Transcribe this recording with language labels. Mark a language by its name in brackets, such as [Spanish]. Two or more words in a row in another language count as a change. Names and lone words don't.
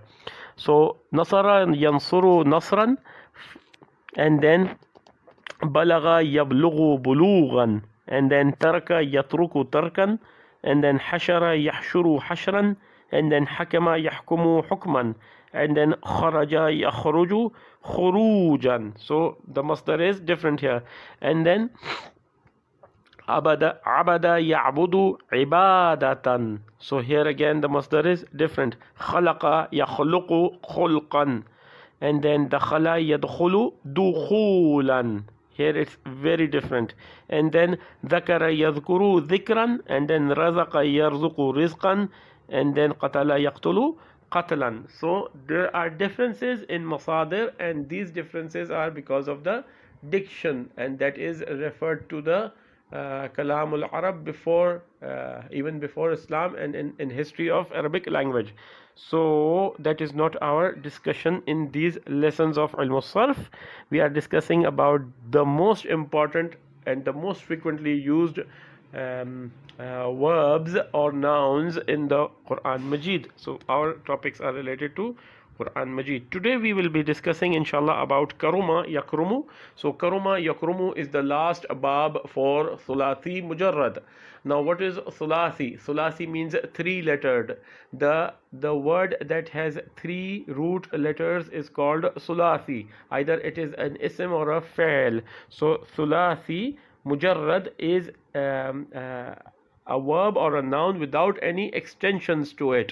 [Arabic] So نصر ينصر نصرا, [English] and then [Arabic] بلغ يبلغ بلوغا, [English] and then [Arabic] ترك يترك تركا, [English] and then [Arabic] حشر يحشر حشرا, [English] and then [Arabic] حكم يحكم حكما, [English] and then [Arabic] خرج يخرج خروجا. [English] So the masdar is different here. And then [Arabic] عبد يعبد عبادة. [English] So here again the masdar is different. [Arabic] خلق يخلق خلقا. [English] And then [Arabic] دخل يدخل دخولا. [English] Here it's very different. And then [Arabic] ذكر يذكر ذكرا. [English] And then [Arabic] رزق يرزق رزقا. [English] And then [Arabic] قتل يقتل قتلا. [English] So there are differences in masadir, and these differences are because of the diction, and that is referred to the [Arabic] كلام العرب [English] before, even before Islam, and in history of Arabic language. So that is not our discussion in these lessons of [Arabic] علم الصرف. [English] We are discussing about the most important and the most frequently used verbs or nouns in the Quran Majid. So our topics are related to Quran Majid. Today we will be discussing inshallah about [Arabic] كرم يكرم. [English] So [Arabic] كرم يكرم [English] is the last bab for [Arabic] ثلاثي مجرد. [English] Now what is thulathi? Thulathi means three lettered. The word that has three root letters is called thulathi. Either it is an ism or a fa'il. So [Arabic] ثلاثي مجرد [English] is a verb or a noun without any extensions to it.